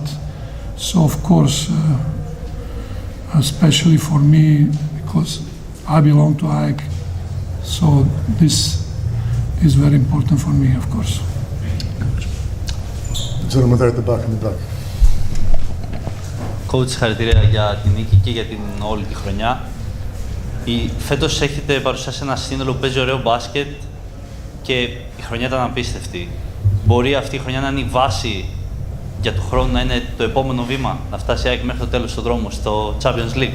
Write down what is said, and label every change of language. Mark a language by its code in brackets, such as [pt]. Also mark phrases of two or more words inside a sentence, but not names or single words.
[en] So of course, especially for me, because I belong to AEK, so this is very important for me, of course. The gentleman there at the back, in the back. [el] Coach, συγχαρητήρια για την νίκη και για την όλη τη χρονιά. Φέτος έχετε παρουσιάσει ένα σύνολο που παίζει ωραίο μπάσκετ και η χρονιά ήταν απίστευτη. Μπορεί αυτή η χρονιά να είναι η βάση για του χρόνου, να είναι το επόμενο βήμα, να φτάσει η ΑΕΚ μέχρι το τέλος στον δρόμο στο Champions League?